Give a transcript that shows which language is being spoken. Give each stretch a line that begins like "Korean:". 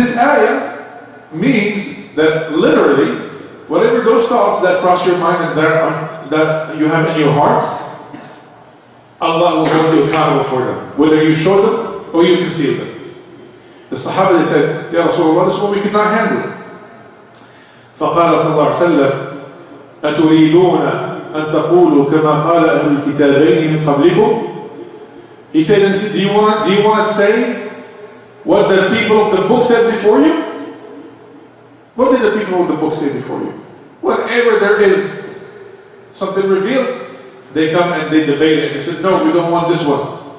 English: This ayah means that literally, whatever those thoughts that cross your mind and that you have in your heart, Allah will hold you accountable for them, whether you show them or you conceal them. The Sahaba, they said, Ya Rasulullah, this is what we cannot handle.
Arabic: فقال صلى الله عليه وسلم أتريدون أن تقولوا كما قال أهل الكتابين من قبلكم.
English: He said, do you want to say what the people of the book said before you? What did the people of the book say before you? Whenever there is something revealed, they come and they debate it. They said, no, we don't want this one.